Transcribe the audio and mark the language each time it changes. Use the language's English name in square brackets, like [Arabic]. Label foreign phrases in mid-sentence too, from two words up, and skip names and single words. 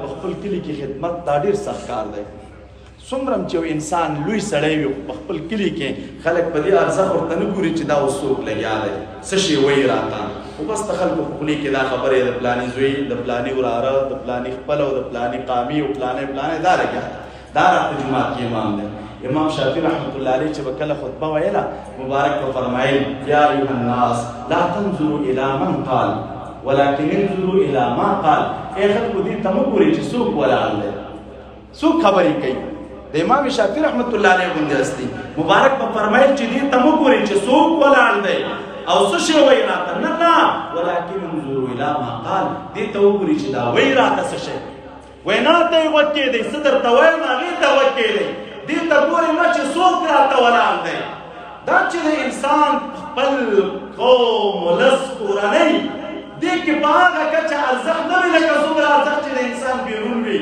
[Pashto] په خپل کلي کې خدمت دا ډېر سخت کار دی. څومره چې یو انسان لوی سړی وي په خپل کلي کې خلک په دې ارزښت ورته نه ګوري چې دا اوس څوک لګیا دی څه شی وایي راته، خو بس د خلکو په خولې کې دا خبرې د پلاني زوی د پلاني وراره د پلاني خپل او د پلاني قامي او پلاني دا لګیا دا راته جومات کې امام دی. امام شافعي رحمت الله علیه چې به کله خطبه ویله مبارک به فرمایل [Arabic] یا ایها الناس لا تنظروا الی من قال ولكن انظروا الى ما قال. [Pashto] ای خلکو دې ته مه ګورئ چې څوک ولاړ دی څوک خبرې کوي. د امام شافعي [Arabic] رحمت الله علیه [Pashto] غوندې هستي مبارک به فرمایل چې دې ته مه ګورئ چې څوک ولاړ دی او څه شی وایي راته، نه نه [Arabic] ولكن انظروا الى ما قال، [Pashto] دې ته وګورئ چې دا وایي راته څه شی. وینا ته یې غوږ کېدی، څه درته وایم هغې ته غوږ کېدی، دې ته ګورئ مه چې څوک راته ولاړ دی. دا چې د انسان خپل قوم ولس کورنۍ دې کې په هغه کچه ارزښت نه وي لکه څومره ارزښت چې د انسان بیرون وي.